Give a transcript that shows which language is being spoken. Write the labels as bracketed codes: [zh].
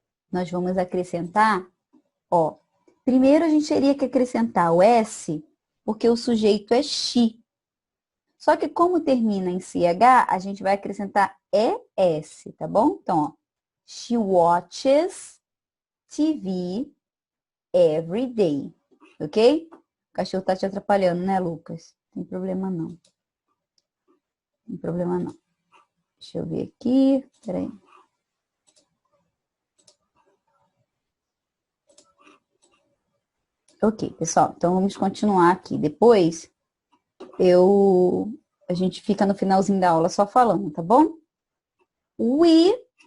[pt] Nós vamos acrescentar, ó. Primeiro a gente teria que acrescentar o S, porque o sujeito é she. Só que como termina em CH, a gente vai acrescentar ES, tá bom? Então, ó. [en] She watches TV every day. [pt] Ok? O cachorro tá te atrapalhando, né, Lucas? Não tem problema não. Não tem problema não. Deixa eu ver aqui. Peraí. Ok, pessoal. Então, vamos continuar aqui. Depois, a gente fica no finalzinho da aula só falando, tá bom? We.